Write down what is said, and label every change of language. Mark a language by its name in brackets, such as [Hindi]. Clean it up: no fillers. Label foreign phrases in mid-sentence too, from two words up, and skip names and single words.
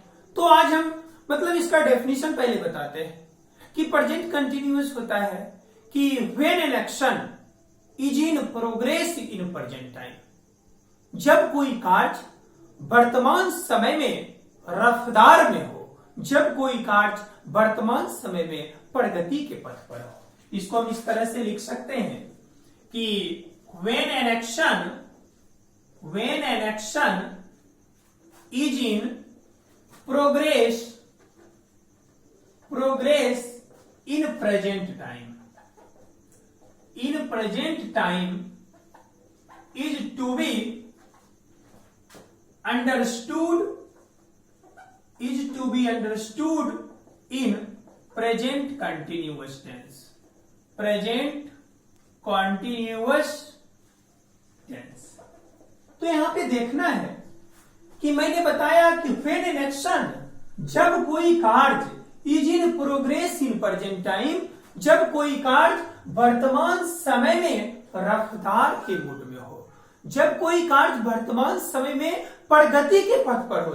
[Hindi] तो आज हम इसका डेफिनेशन पहले बताते हैं कि [English] present continuous [Hindi] होता है कि [English] when an action is in progress in present time, [Hindi] जब कोई कार्य वर्तमान समय में रफ्तार में हो, जब कोई कार्य वर्तमान समय में प्रगति के पथ पर हो। इसको हम इस तरह से लिख सकते हैं कि [English] when an action is in progress in present time is to be understood in present continuous tense, present continuous tense। [Hindi] तो यहां पे देखना है कि मैंने बताया कि [English] when an action, [Hindi] जब कोई कार्य, [English] is in progress in present time, [Hindi] जब कोई कार्य वर्तमान समय में रफ्तार के मूड में हो, जब कोई कार्य वर्तमान समय में प्रगति के पथ पर हो।